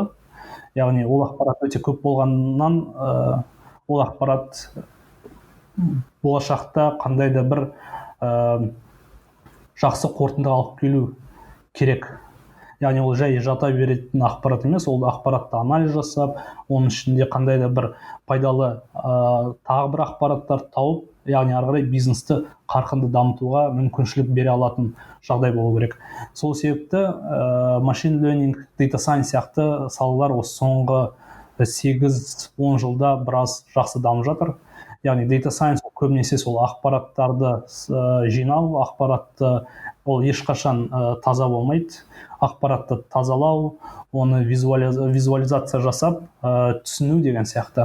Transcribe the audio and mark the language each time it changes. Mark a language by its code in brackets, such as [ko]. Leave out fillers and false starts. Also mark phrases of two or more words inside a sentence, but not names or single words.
[kk] Яғни ол ақпарат өте көп болғаннан ол ақпарат болашақта қандай да бір жақсы қорытынды алып келу керек. Яғни ол жай жата беретін ақпарат емес, ол ақпаратты анализ жасап, оның ішінде қандай да бір пайдалы тағы бір ақпараттар тауып, яғни ары қарай бизнесті қарқынды дамытуға мүмкіншілік бере алатын жағдай болу керек. Сол себепті [en] machine learning, data science [kk] сияқты салалар осы соңғы 8-10 жылда біраз жақсы дамып жатыр. Яғни [en] data science [kk] көбінесе сол ақпараттарды жинау, ақпаратты ол ешқашан таза болмайды. Ақпаратты тазалау, оны визуализация жасап, түсіну деген сияқты.